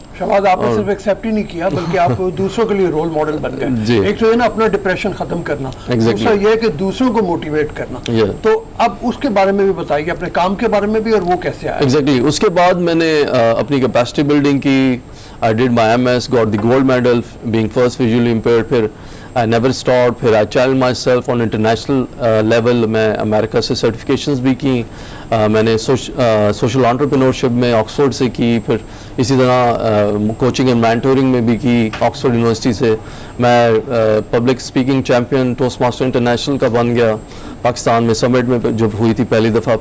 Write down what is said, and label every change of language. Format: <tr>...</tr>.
<ur>شہباز, آپ نے صرف ایکسیپٹ ہی نہیں کیا بلکہ آپ دوسروں کے لیے رول ماڈل بن گئے. ایک تو یہ نا اپنا ڈپریشن ختم کرنا, دوسرا یہ کہ دوسروں کو موٹیویٹ کرنا. تو اب اس کے بارے میں بھی بتائیے, اپنے کام کے بارے میں بھی, اور وہ کیسے آیا؟ ایگزیکٹلی. اس کے بعد میں نے اپنی کیپیسٹی بلڈنگ کی.</ur> <en>I did my MS, got the gold medal being first visually impaired. پھر I never stopped. پھر I challenged myself on international level.</en> <ur>میں امریکہ سے سرٹیفکیشنز بھی کی. میں نے سوشل انٹرپرینورشپ میں آکسفورڈ سے کی. پھر اسی طرح کوچنگ اینڈ مینٹورنگ میں بھی کی آکسفورڈ یونیورسٹی سے. میں public speaking champion toast master international کا بن گیا پاکستان میں, سمٹ میں جب ہوئی تھی پہلی دفعہ.</ur>